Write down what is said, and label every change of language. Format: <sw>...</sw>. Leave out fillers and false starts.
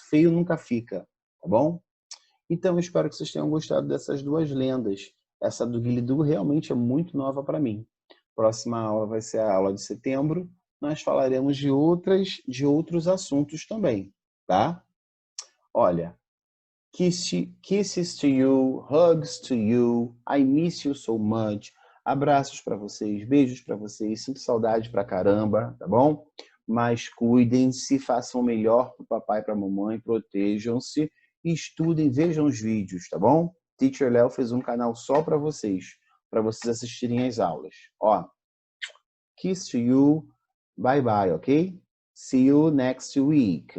<pt>Feio nunca fica, tá bom? Então eu espero que vocês tenham gostado dessas 2 lendas. Essa do Guilidú realmente é muito nova para mim. Próxima aula vai ser a aula de setembro. Nós falaremos de outros assuntos também, tá?</pt> <en>Olha, kisses to you, hugs to you, I miss you so much.</en> <pt>Abraços para vocês, beijos para vocês, sinto saudade pra caramba, tá bom? Mas cuidem-se, façam o melhor pro papai e pra mamãe, protejam-se, estudem, vejam os vídeos, tá bom? Teacher Léo fez um canal só para vocês assistirem as aulas.</pt> <en>Ó, kiss to you, bye bye, ok? See you next week.</en>